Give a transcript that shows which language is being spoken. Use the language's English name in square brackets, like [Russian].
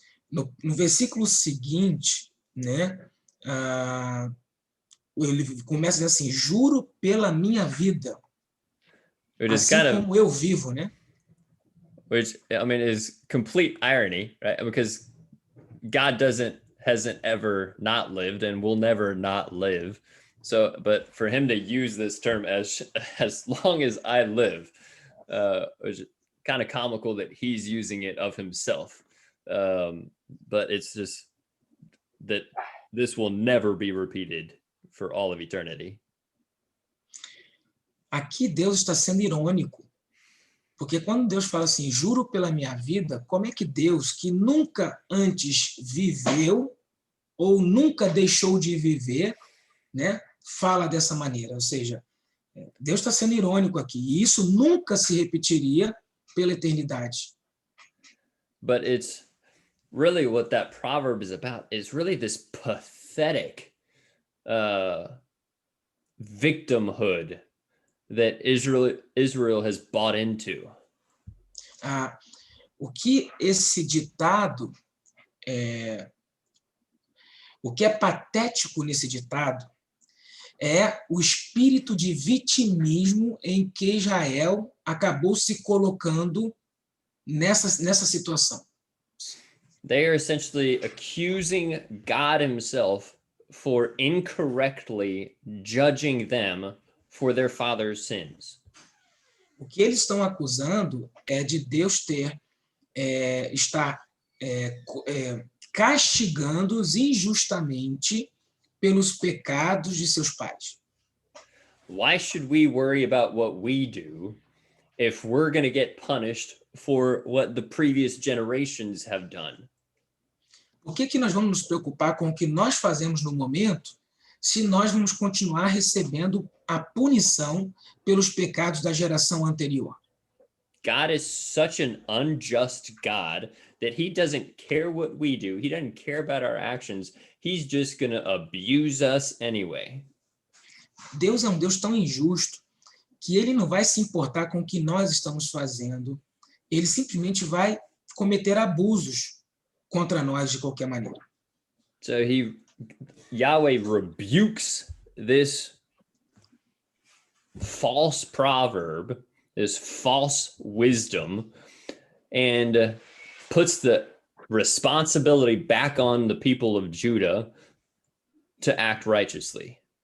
[Portuguese] No versículo seguinte, né, ele começa dizendo assim, juro pela minha vida, assim como eu vivo, né? [English] Which, I mean, is complete irony, right? Because God hasn't ever not lived and will never not live. So, but for him to use this term as long as I live, which is kind of comical that he's using it of himself. But it's just that this will never be repeated for all of eternity. [Portuguese] Aqui Deus está sendo irônico, porque quando Deus fala assim, juro pela minha vida, como é que Deus, que nunca antes viveu ou nunca deixou de viver, né, fala dessa maneira? Ou seja, Deus está sendo irônico aqui, e isso nunca se repetiria pela eternidade. [English] But it's really what that proverb is about, is really this pathetic victimhood that Israel has bought into. [Portuguese] O que esse ditado, o que é patético nesse ditado é o espírito de vitimismo em que Israel acabou se colocando nessa situação. [English] They are essentially accusing God himself for incorrectly judging them for their father's sins. [Portuguese] O que eles estão acusando é de Deus estar castigando-os injustamente pelos pecados de seus pais. [English] Why should we worry about what we do if we're going to get punished for what the previous generations have done? [Portuguese] Por que nós vamos nos preocupar com o que nós fazemos no momento, se nós vamos continuar recebendo a punição pelos pecados da geração anterior? [English] God is such an unjust God that he doesn't care what we do. He doesn't care about our actions. He's just going to abuse us anyway. [Portuguese] Deus é um Deus tão injusto que ele não vai se importar com o que nós estamos fazendo. Ele simplesmente vai cometer abusos contra nós de qualquer maneira. [English] So Yahweh rebukes this false proverb, this false wisdom, and puts the responsibility back on the people of Judah to act righteously.